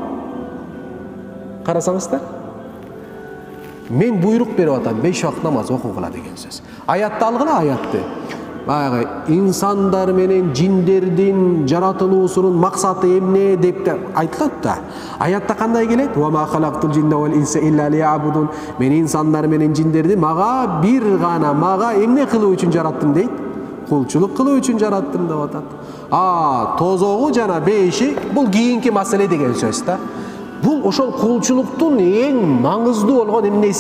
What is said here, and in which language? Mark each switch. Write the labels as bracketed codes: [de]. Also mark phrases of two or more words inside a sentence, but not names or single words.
[ky] Карасаңыздар. Мен буйрук берип атам, 5 убакыт намаз окугула деген сөз. Аятты алгыла, аятты. Баягы инсандар менен жиндердин жаратылуусунун максаты эмне деп айтылат да. Аятта кандай келет? [ar] وما خلقت الجن والإنس إلا ليعبدون. [ky] Мен инсандар менен жиндерди мага бир гана, мага эмне кылуу үчүн жараттым дейт? Кулчулук кылуу үчүн жараттым деп атат. Тозогу жана бейиши бул кийинки маселе деген сөз да. Бул ошол кулчулуктун эң маңыздуу болгон эмнеси?